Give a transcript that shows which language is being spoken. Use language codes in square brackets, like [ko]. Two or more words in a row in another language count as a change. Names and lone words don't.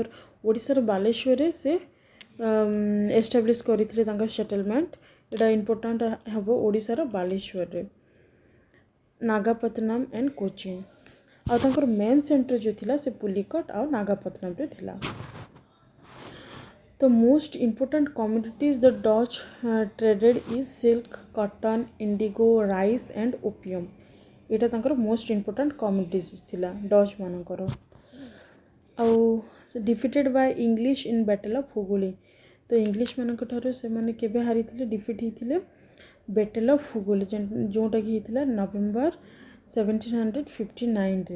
[or] ଓଡ଼ିଶାର ବାଲେଶ୍ୱରରେ ସେ ଏଷ୍ଟାବ୍ଲିଶ୍ କରିଥିଲେ ତାଙ୍କ ସେଟଲମେଣ୍ଟ। ଏଇଟା ଇମ୍ପୋର୍ଟାଣ୍ଟ ହେବ ଓଡ଼ିଶାର ବାଲେଶ୍ୱରରେ। ନାଗାପଟ୍ଟନମ୍ ଆଣ୍ଡ କୋଚିନ୍। ଆଉ ତାଙ୍କର [en] main center [or] ଯେଉଁ ଥିଲା ସେ ପୁଲିକଟ୍ ଆଉ ନାଗାପଟ୍ଟନମ୍ରେ ଥିଲା। [en] The most important commodities the Dutch traded is silk, cotton, indigo, rice and opium. [or] ଏଇଟା ତାଙ୍କର [en] most important commodities [or] ଥିଲା ଡଚ୍ ମାନଙ୍କର। [en] ଆଉ defeated by English in Battle of Hooghly. [or] ତ ଇଂଲିଶ ମାନଙ୍କ ଠାରୁ ସେମାନେ କେବେ ହାରିଥିଲେ? ଡିଫିଟ୍ ହେଇଥିଲେ ବ୍ୟାଟଲ୍ ଅଫ୍ ହୁଗୁଳି, ଯେଉଁଟାକି ହେଇଥିଲା ନଭେମ୍ବର 1759ରେ।